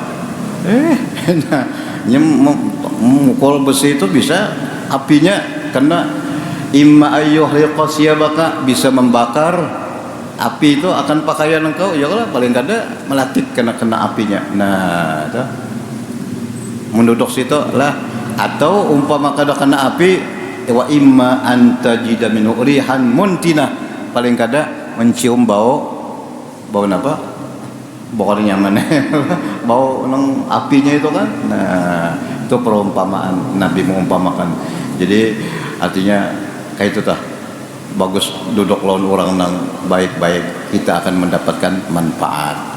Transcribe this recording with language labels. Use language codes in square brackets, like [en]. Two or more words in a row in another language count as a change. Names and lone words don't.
[bjn] Nah, mukul besi itu bisa apinya kena [ar] إما أن يحرق ثيابك, [bjn] bisa membakar. Api itu akan pakaian engkau, [ar] يا الله, [bjn] paling kada melatik kena apinya. Nah, itu menduduk situ lah. Atau umpama kada kena api, [ar] وإما أن تجد منه ريحا منتنة, [bjn] paling kada mencium bau apa? Bau nyaman. Bau nang apinya itu kan. Nah, itu perumpamaan Nabi mengumpamakan. Jadi artinya kayak itu tah, bagus duduk lawan orang nang baik-baik, kita akan mendapatkan manfaat.